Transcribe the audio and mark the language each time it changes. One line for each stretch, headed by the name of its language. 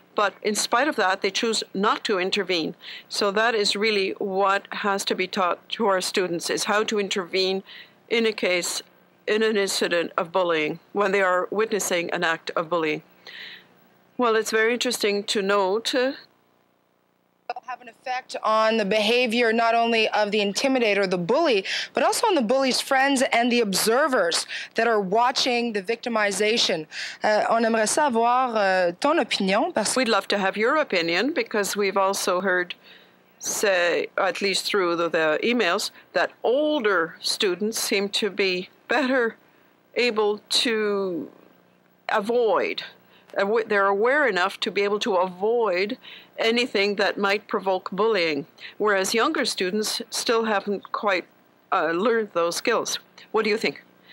English: But in spite of that, they choose not to intervene. So that is really what has to be taught to our students, is how to intervene in a case, in an incident of bullying, when they are witnessing an act of bullying. Well, it's very interesting to note have an effect on the behavior not only of the intimidator, the bully, but also on the bully's friends and the observers that are watching the victimization.
French: On aimerait savoir ton opinion.
English: We'd love to have your opinion, because we've also heard say, at least through the emails, that older students seem to be better able to avoid. They're aware enough to be able to avoid anything that might provoke bullying, whereas younger students still haven't quite learned those skills. What do you think?